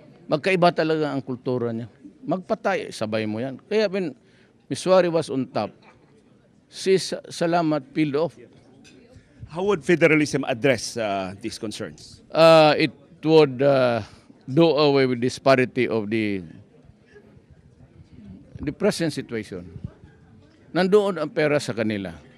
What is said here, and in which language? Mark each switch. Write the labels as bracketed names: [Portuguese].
[Filipino] Magkaiba talaga ang kultura niya. Magpatay, sabay mo yan. Kaya [English] when Miswari was on top, si Salamat peeled off. How would federalism address these concerns? It would do away with disparity of the present situation. [Filipino] Nandoon ang pera sa kanila.